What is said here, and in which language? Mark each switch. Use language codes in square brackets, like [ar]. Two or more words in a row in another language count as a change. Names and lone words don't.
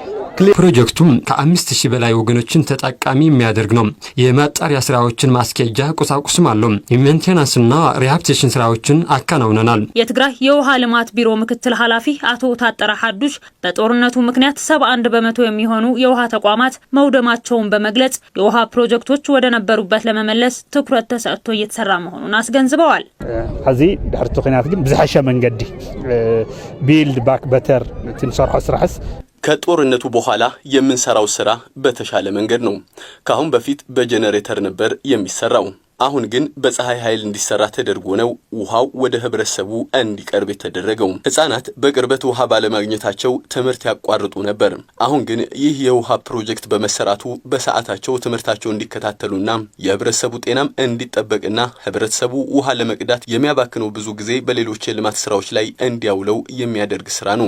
[am] ፕሮጀክቱም ከ5000 በላይ ወገኖችን ተጠቃሚ የሚያደርግ ነው። የማጣሪያ ስራዎችን ማስኬጃ ቁሳቁስም አለው። የሜንቴናንስና ሪሃብሊቴሽን ስራዎችን አከናውነናል። የትግራይ የውሃ ልማት ቢሮ ምክትል ኃላፊ አቶ ታጠራ ሐዱሽ በጦርነቱ ምክንያት 71% የሚሆኑ የውሃ ተቋማት መውደማቸውን በመግለጽ የውሃ ፕሮጀክቶች ወደ ነበሩበት ለመመለስ ትኩረት ተሰጥቶ እየተሰራ መሆኑን አስገንዝበዋል። [ti] እዚ ድሕርቲ ኹናት ግን ብዝሓሸ መንገዲ [en] build back better [ti] ትንሰርሖ ስራሕስ [am] ከጦርነቱ በኋላ የምንሰራው ስራ በተሻለ መንገድ ነው። ካሁን በፊት በጄነሬተር ነበር የሚሰራው። አሁን ግን በፀሐይ ኃይል እንዲሰራ ተደርጎ ነው ውሃው ወደ ህብረተሰቡ እንዲቀርብ የተደረገው። ህፃናት በቅርበት ውሃ ባለማግኘታቸው ትምህርት ያቋርጡ ነበር። አሁን ግን ይህ የውሃ ፕሮጀክት በመሰራቱ በሰዓታቸው ትምህርታቸው እንዲከታተሉና የህብረተሰቡ ጤናም እንዲጠበቅና ህብረተሰቡ ውሃ ለመቅዳት የሚያባክነው ብዙ ጊዜ በሌሎች የልማት ስራዎች ላይ እንዲያውለው የሚያደርግ ስራ ነው።